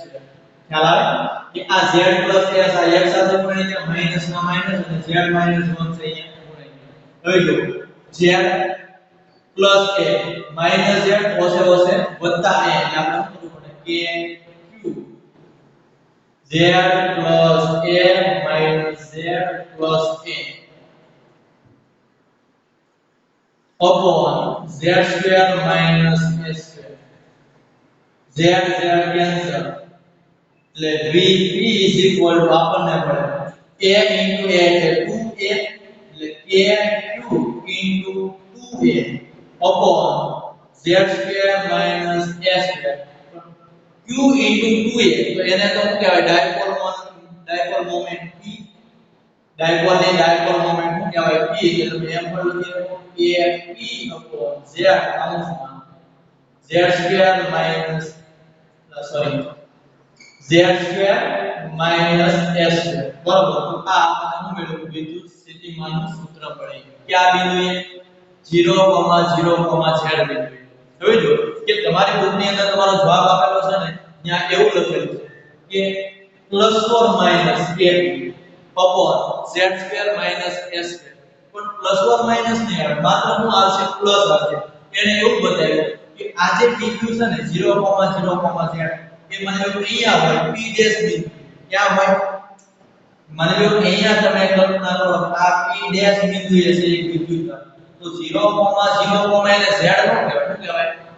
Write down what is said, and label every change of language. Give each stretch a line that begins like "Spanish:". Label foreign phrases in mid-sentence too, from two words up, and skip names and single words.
Gujarati: ખ્યાલ આવે કે આ z પ્લસ s આ એક સાથે ગુણાઈ જાય માઈનસ ના માઈનસ અને z માઈનસ 1 છે અહીંયા ગુણાઈ જાય હવે જો z પ્લસ a માઈનસ z ઓછે ઓછે વત્તા a એટલે આપણે શું કરવું પડે કે q z પ્લસ a માઈનસ z પ્લસ a
English: upon z square minus s square z cancel એટલે vp is equal to
Gujarati: આપણને મળે
English: a into a
Gujarati: એટલે 2a એટલે
English: kq into 2a upon z square minus s square q into 2a
Gujarati: તો એને તો શું કહેવાય
English: dipole moment
Gujarati: p ડાયપોલ ને
English: dipole moment
Gujarati: શું કહેવાય p એટલે તમે એમ પણ લખી શકો
English: k p upon z
Gujarati: કૌંસમાં
English: z square minus z square minus s square
Gujarati: બરાબર તો આ આપણે શું મેળવ્યું વિદ્યુત સ્થિતિમાનનું સૂત્ર મળી કે આ બિંદુએ 0,0,z બિંદુએ હવે જો કે તમારી બુકની અંદર તમારો જવાબ આપેલો છે ને ત્યાં એવું લખેલું છે કે
English: plus or minus kp upon z square minus s square
Gujarati: પણ
English: plus or minus
Gujarati: નહીં આવે માત્ર શું આવશે પ્લસ આવશે એને એવું બતાવ્યું કે આ જે PQ છે ને 0,0,z એ મને અહીંયા હોય
English: p dash
Gujarati: બિંદુ ક્યાં હોય મને અહીંયા તમે કલ્પના કરો આ
English: p dash
Gujarati: બિંદુએ છે એક વિદ્યુતભાર તો 0,0, એને z નો કહેવાય